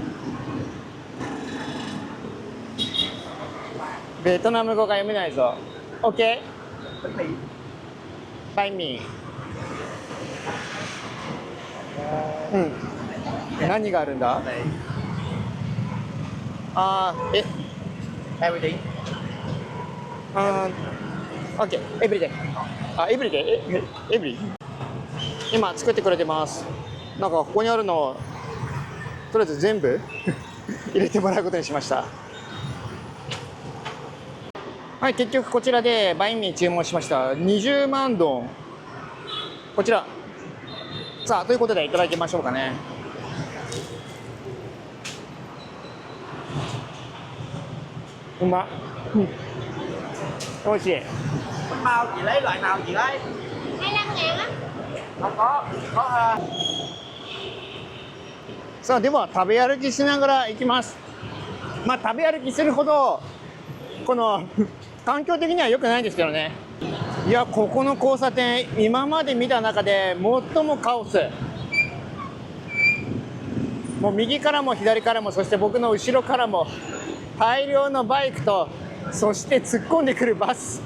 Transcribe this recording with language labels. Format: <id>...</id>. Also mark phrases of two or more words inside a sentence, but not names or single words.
<ja>ベトナム語が読めないぞ。 OK？ バインミー。うん。何があるんだ？</ja> <en>Everything。OK。Everyday。Everyday。</en> <ja>今作ってくれてます。なんかここにあるのをとりあえず全部入れてもらうことにしました。はい、結局こちらでバインミー注文しました。20万ドン。こちら。さあ、ということでいただきましょうかね。うまっ。おいしい。</ja> <vi>Bao chị lấy loại nào chị lấy? 25.000 á. Không có.</vi> <ja>さあ、では食べ歩きしながら行きます。まあ食べ歩きするほどこの環境的には良くないんですけどね。いや、ここの交差点、今まで見た中で最もカオス。もう右からも左からも、そして僕の後ろからも大量のバイクと、そして突っ込んでくるバス。</ja>